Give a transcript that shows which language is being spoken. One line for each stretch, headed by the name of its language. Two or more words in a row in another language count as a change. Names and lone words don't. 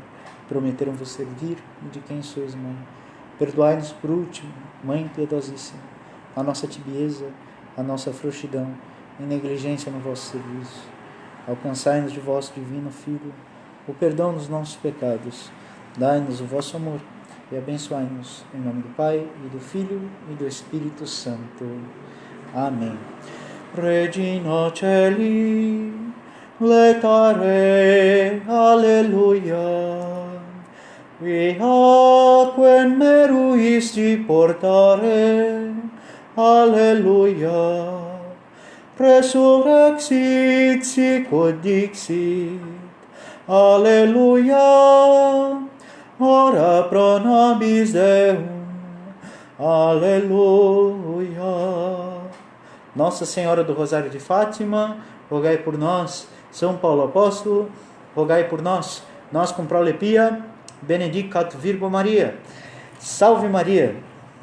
Portuguese: Prometeram vos servir e de quem sois mãe. Perdoai-nos por último, Mãe piedosíssima, a nossa tibieza, a nossa frouxidão e negligência no vosso serviço. Alcançai-nos de vosso divino Filho o perdão dos nossos pecados. Dai-nos o vosso amor e abençoai-nos em nome do Pai, e do Filho, e do Espírito Santo. Amém.
Latin: Regina Celi, letare, alleluia. Viaquem meruisti portare, alleluia. Resurrexit sicut dixit, alleluia. Ora pro nobis Deum, alleluia.
Portuguese: Nossa Senhora do Rosário de Fátima, rogai por nós. São Paulo Apóstolo, rogai por nós.
Latin: Nós com prole pia, benedicat Virgo Maria.
Portuguese: Salve Maria!